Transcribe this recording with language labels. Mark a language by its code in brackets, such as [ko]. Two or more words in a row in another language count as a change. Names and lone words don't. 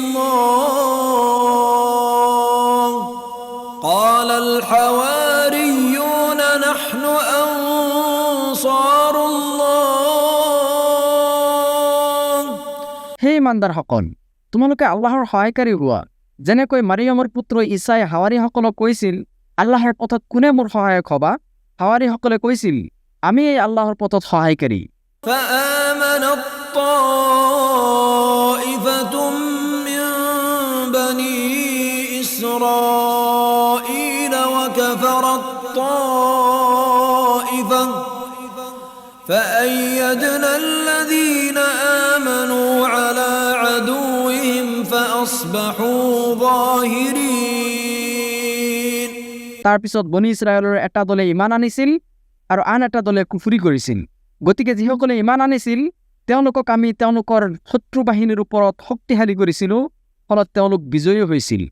[ar] الله قال الحواريون نحن أنصار الله [as] হে ইমানদাৰসকল তোমালোকে আল্লাহৰ সহায়কাৰী হোৱা যেনেকৈ মাৰিয়মৰ পুত্ৰ ঈসাই হাৱাৰীসকলক কৈছিল আল্লাহৰ পথত কোনে মোৰ সহায়ক হবা হাৱাৰীসকলে কৈছিল আমি এই আল্লাহৰ পথত সহায়কাৰী [ar] فآمنت طائفة من بني إسرائيل وكفرت طائفة فأيدنا الذين آمنوا على عدوهم فأصبحوا ظاهرين [as] তাৰ পিছত বনি ইছৰাইলৰ এটা দলে ইমান আনিছিল আৰু আন এটা দলে কুফৰি কৰিছিল গতিকে যিসকলে ইমান আনিছিল তেওঁলোকক আমি তেওঁলোকৰ শত্ৰু বাহিনীৰ ওপৰত শক্তিশালী কৰিছিলোঁ ফলত তেওঁলোক বিজয়ী হৈছিল